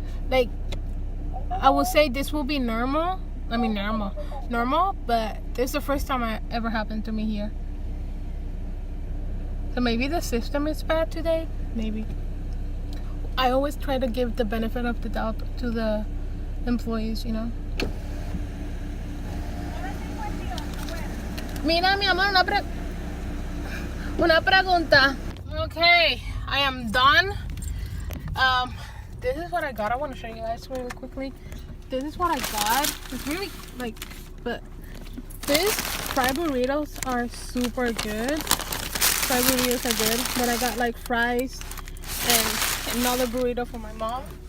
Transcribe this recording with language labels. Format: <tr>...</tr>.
<en>Like, I would say this will be normal. I mean, normal, but this is the first time it ever happened to me here. So maybe the system is bad today. Maybe. I always try to give the benefit of the doubt to the employees, you know.</en> <es>Mira, mi amor, una pregunta.</es> <en>Okay, I am done. This is what I got. I want to show you guys really quickly. This is what I got. It's really like, but these fried burritos are super good. Fried burritos are good. Then I got like fries and another burrito for my mom.</en>